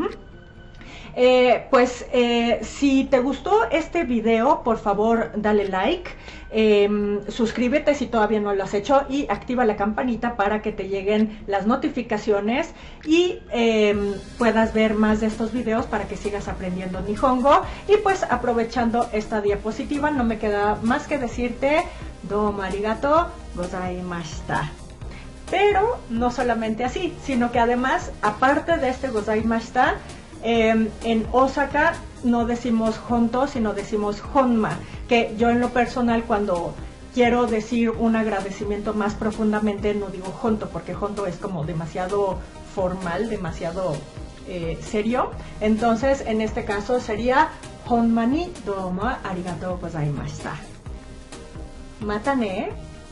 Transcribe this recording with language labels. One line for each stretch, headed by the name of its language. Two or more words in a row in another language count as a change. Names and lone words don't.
Spanish: Si te gustó este video, por favor dale like, suscríbete si todavía no lo has hecho y activa la campanita para que te lleguen las notificaciones y puedas ver más de estos videos para que sigas aprendiendo Nihongo. Y pues aprovechando esta diapositiva no me queda más que decirte
Japanese: どうも ありがとう ございました.
Spanish: Pero no solamente así, sino que además, aparte de este gozaimashita, en Osaka no decimos honto, sino decimos honma, que yo en lo personal cuando quiero decir un agradecimiento más profundamente no digo honto, porque honto es como demasiado formal, demasiado serio. Entonces en este caso sería
Japanese: ほんま に どうも ありがとう ございました. また ね.